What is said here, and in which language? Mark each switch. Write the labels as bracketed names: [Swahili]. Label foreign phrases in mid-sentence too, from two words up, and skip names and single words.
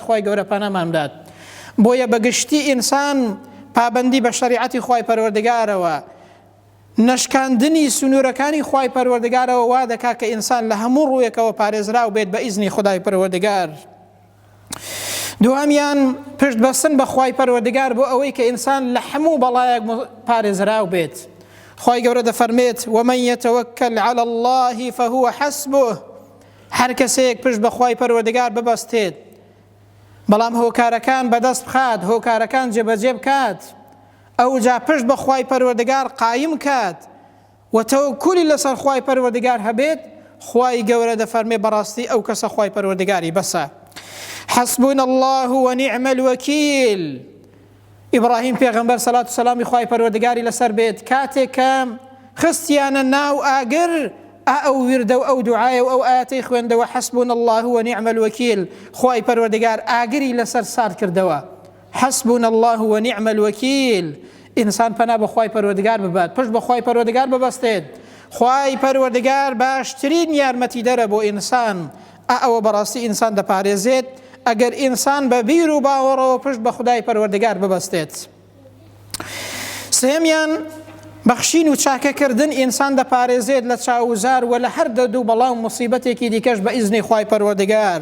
[Central Kurdish] خوای گەورە پەنامان بدات. بۆیە بەگشتی ئینسان پابندی بە شەریعەتی خوای پەروەردگارەوە، نشکاندنی سنوورەکانی خوای پەروەردگارەوە وا دەکات کە ئینسان لە هەموو ڕوویەکەوە پارێزراو بێت بە ئیزنی خودای پەروەردگار. دووەمیان پشت بەستن بە خوای پەروەردگار بۆ ئەوەی کە ئینسان لە هەموو بەڵایەک پارێزراو بێت. خوای گەورە دەفەرمێت [Arabic] ومن يتوكل على الله فهو حسبه. [Central Kurdish] هەر کەسێک پشت بە خوای پەروەردگار ببەستێت، بەڵام هۆکارەکان بەدەست بخات، هۆکارەکان جێبەجێ بکات، ئەو جا پشت بە خوای پەروەردگار قایم کات و تەوەکولی لەسەر خوای پەروەردگار هەبێت، خوای گەورە دەفەرمێ بەڕاستی ئەو کەسە خوای پەروەردگاری بەسە. [Arabic] حسبنا الله ونعم الوكيل. [Central Kurdish] ئیبراهیم پێغەمبەر سەلات و سەلامی خوای پەروەردگاری لەسەر بێت، کاتێک کە خستیانە ناو ئاگر، ئەو وردە و ئەو دوعایە و ئەو ئاەتەی خوێندەوە [Arabic] حسبنا الله ونعم الوكيل، [Central Kurdish] خوای پەروەردگار ئاگری لەسەر سار کردەوە. [Arabic] حسبنا الله ونعم الوكيل. [Central Kurdish] ئینسان پەنا بە خوای پەروەردگار ببات، پشت بە خوای پەروەردگار ببەستێت. خوای پەروەردگار باشترین یارمەتیدەرە بۆ ئینسان. ئەوە بەڕاستی ئینسان دەپارێزێت ئەگەر ئینسان بە بیر و باوەڕەوە پشت بە خودای پەروەردگار ببەستێت. سێمیان بەخشین و چاکەکردن ئینسان دەپارێزێت لە چاوزار و لە هەر دەردوو بەڵام موسیبەتێکی دیکەش بە ئیزنی خوای پەروەردگار.